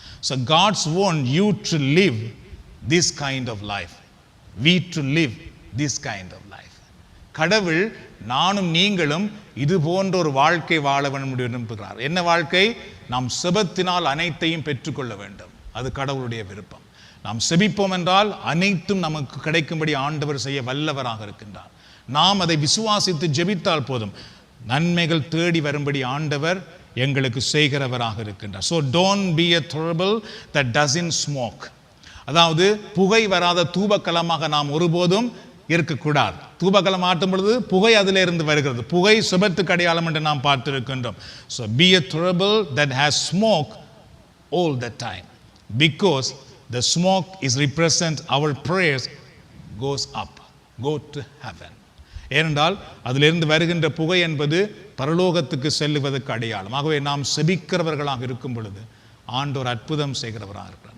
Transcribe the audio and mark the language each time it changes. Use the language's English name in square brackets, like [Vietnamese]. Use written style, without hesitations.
[English] So God's want you to live this kind of life. We to live this kind of life. [Tamil] கடவுள் நானும் நீங்களும் இது போன்ற ஒரு வாழ்க்கை வாழ விரும்புகிறார். என்ன வாழ்க்கை? நாம் செபத்தினால் அனைத்தையும் பெற்றுக்கொள்ள வேண்டும். அது கடவுளுடைய விருப்பம். நாம் செபிப்போம் என்றால் அனைத்தும் நமக்கு கிடைக்கும்படி ஆண்டவர் செய்ய வல்லவராக இருக்கின்றார். நாம் அதை விசுவாசித்து ஜெபித்தால் போதும், நன்மைகள் தேடி வரும்படி ஆண்டவர் எங்களுக்கு செய்கிறவராக இருக்கின்றார். [English] So don't be a trouble that doesn't smoke. [Tamil] அதாவது புகை வராத தூபக்கலமாக நாம் ஒருபோதும் இருக்கக்கூடாது. தூபகலம் ஆட்டும் பொழுது புகை அதிலிருந்து வருகிறது. புகை சுபத்துக்கு அடையாளம் என்று நாம் பார்த்திருக்கின்றோம். [English] So be a thurible that has smoke all the time, because the smoke is represent our prayers goes up, go to heaven. [Tamil] ஏனென்றால் அதிலிருந்து வருகின்ற புகை என்பது பரலோகத்துக்கு செல்லுவதற்கு அடையாளம். ஆகவே நாம் செபிக்கிறவர்களாக இருக்கும் பொழுது ஆண்டவர் அற்புதம் செய்கிறவராக இருக்கிறார்.